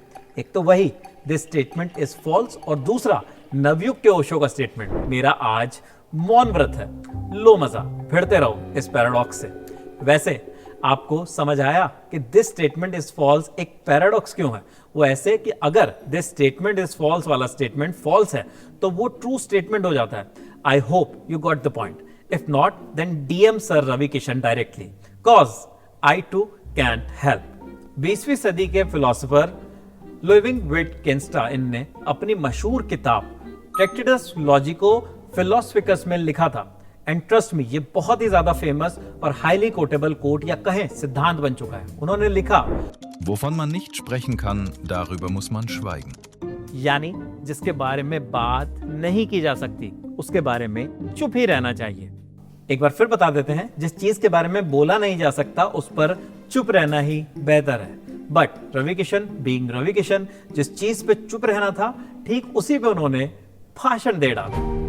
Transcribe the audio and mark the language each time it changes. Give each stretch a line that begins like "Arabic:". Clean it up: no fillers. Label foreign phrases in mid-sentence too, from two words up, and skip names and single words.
Hindi: एक तो वही
English: this statement is false,
Hindi: और दूसरा नवयुग के ओशो का स्टेटमेंट मेरा आज मौन व्रत है। लो मजा, भिड़ते रहो इस पैराडॉक्स से। वैसे आपको समझ आया कि
English: this statement is false
Hindi: एक पैराडॉक्स क्यों है? वो ऐसे कि अगर
English: this statement is false
Hindi: वाला स्टेटमेंट फॉल्स है तो वो ट्रू स्टेटमेंट हो जाता है।
English: I hope you got the point. If not then DM sir Ravi Kishan directly, 'cause I too can't help.
Hindi: 20वीं सदी के फिलोसोफर लुइविंग विटकेंस्टाइन ने अपनी मशहूर किताब ट्रैक्टेटस लॉजिको फिलोसफिकस में लिखा था,
English: and trust me
Hindi: ये बहुत ही ज्यादा फेमस और
English: highly quotable quote
Hindi: या कहें सिद्धांत बन चुका है। उन्होंने लिखा,
German: Wovon man nicht sprechen kann, darüber muss man schweigen.
Hindi: यानी जिसके बारे में बात नहीं की जा सकती उसके बारे में चुप ही रहना चाहिए। एक बार फिर बता देते हैं, जिस चीज के बारे में बोला नहीं जा सकता उस पर चुप रहना ही बेहतर है।
English: But Ravi Kishan being Ravi Kishan,
Hindi: जिस चीज पे चुप रहना था ठीक उसी पे उन्होंने भाषण दे डाला।